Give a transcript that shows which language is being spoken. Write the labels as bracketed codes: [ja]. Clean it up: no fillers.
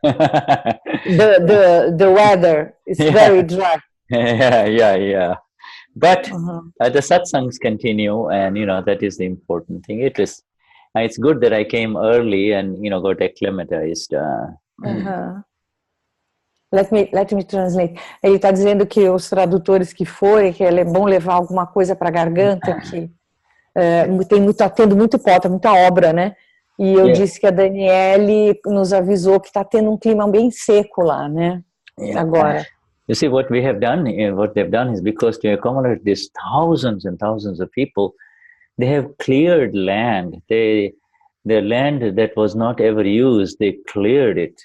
[en] The weather is very dry. Yeah. But the satsangs continue, and that is the important thing. It's good that I came early and got acclimatized. Let me translate. [pt] Ele está dizendo que os tradutores que forem, que é bom levar alguma coisa para a garganta, que está tendo muito pó, tá muita obra, né? E eu disse que a Daniele nos avisou que está tendo um clima bem seco lá, né? Agora. [en] You see, what they've done is, because to accommodate these thousands and thousands of people, they have cleared land. The land that was not ever used, they cleared it.